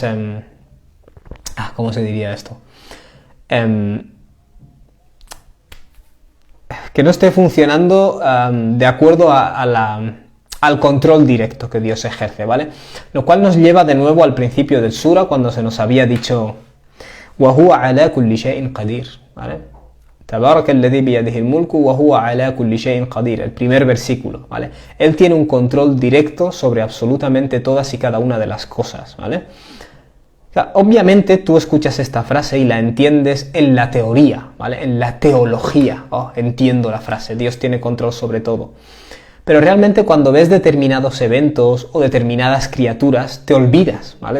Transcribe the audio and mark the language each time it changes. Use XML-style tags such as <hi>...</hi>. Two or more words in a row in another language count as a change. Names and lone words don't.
<es>¿cómo se diría esto? Que no esté funcionando de acuerdo al control directo que Dios ejerce, ¿vale? Lo cual nos lleva de nuevo al principio del sura, cuando se nos había dicho</es> <ar>وَهُوَ عَلَى كُلِّ شَيْءٍ قَدِيرٌ,</ar> <es>¿vale?</es> <ar>تَبَارَكَ الَّذِي بِيَدِهِ الْمُلْكُ وَهُوَ عَلَى كُلِّ شَيْءٍ قَدِيرٌ,</ar> <es>el primer versículo, ¿vale? Él tiene un control directo sobre absolutamente todas y cada una de las cosas, ¿vale? Obviamente tú escuchas esta frase y la entiendes en la teoría, ¿vale? En la teología. Entiendo la frase, Dios tiene control sobre todo. Pero realmente cuando ves determinados eventos o determinadas criaturas, te olvidas, ¿vale?</es>